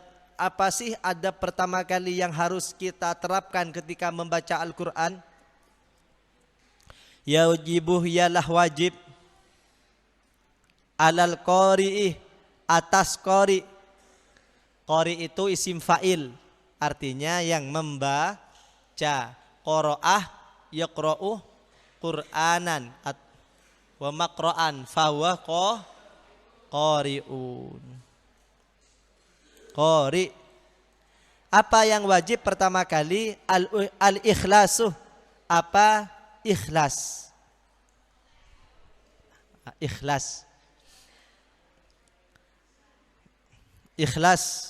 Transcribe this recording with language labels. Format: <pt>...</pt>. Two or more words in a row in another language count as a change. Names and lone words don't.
<id>Apa sih adab pertama kali yang harus kita terapkan ketika membaca Al-Qur'an? Yajibuh, ialah wajib,</id> <ar>على القارئ,</ar> <id>atas qari. Qari itu</id> <ar>اسم فاعل,</ar> <id>artinya yang membaca.</id> <ar>قرأ يقرأ قرآنا ومقرأ فهو قارئ.</ar> <id>Qari. Apa yang wajib pertama kali? Al-ikhlasu. Apa? Ikhlas. Ikhlas. Ikhlas.</id>